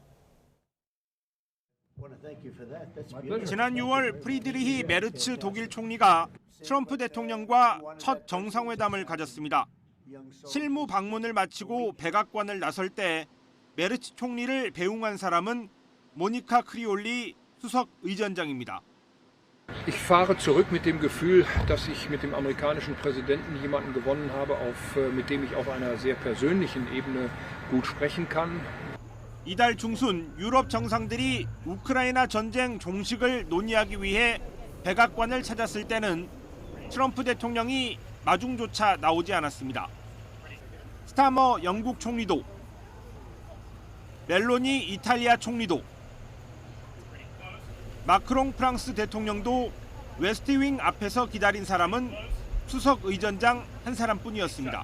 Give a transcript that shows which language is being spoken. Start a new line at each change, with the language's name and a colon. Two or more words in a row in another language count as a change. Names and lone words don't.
Korean: 지난 6월 프리드리히 메르츠 독일 총리가 트럼프 대통령과 첫 정상회담을 가졌습니다. 실무 방문을 마치고 백악관을 나설 때 메르츠 총리를 배웅한 사람은 모니카 크리올리 수석 의전장입니다.
German: Ich fahre zurück mit dem Gefühl, dass ich mit dem amerikanischen Präsidenten jemanden gewonnen habe, mit dem ich auf einer sehr persönlichen Ebene gut sprechen kann.
Korean: 이달 중순 유럽 정상들이 우크라이나 전쟁 종식을 논의하기 위해 백악관을 찾았을 때는 트럼프 대통령이 마중조차 나오지 않았습니다. 스타머 영국 총리도, 멜로니 이탈리아 총리도, 마크롱 프랑스 대통령도 웨스트윙 앞에서 기다린 사람은 수석 의전장 한 사람뿐이었습니다.